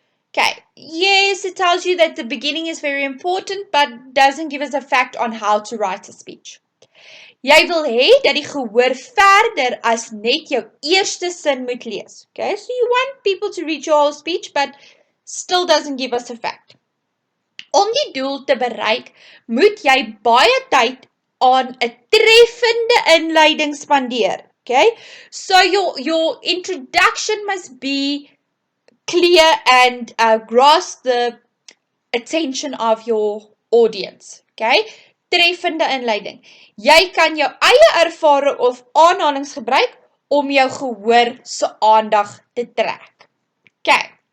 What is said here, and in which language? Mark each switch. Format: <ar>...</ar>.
<en>Okay, yes, it tells you that the beginning is very important, but doesn't give us a fact on how to write a speech.</en> <af>Jy wil hê dat die gehoor verder as net jou eerste sin moet lees.</af> <en>Okay, so you want people to read your whole speech, but still doesn't give us a fact.</en> <af>Om die doel te bereik, moet jy baie tyd aan 'n treffende inleiding spandeer.</af> <en>Okay, so your introduction must be clear and grasp the attention of your audience.</en> <af>Okay, treffende inleiding. Jy kan jou eie ervaring of aanhalings gebruik om jou gehoor se aandag te trek. Okay.</af>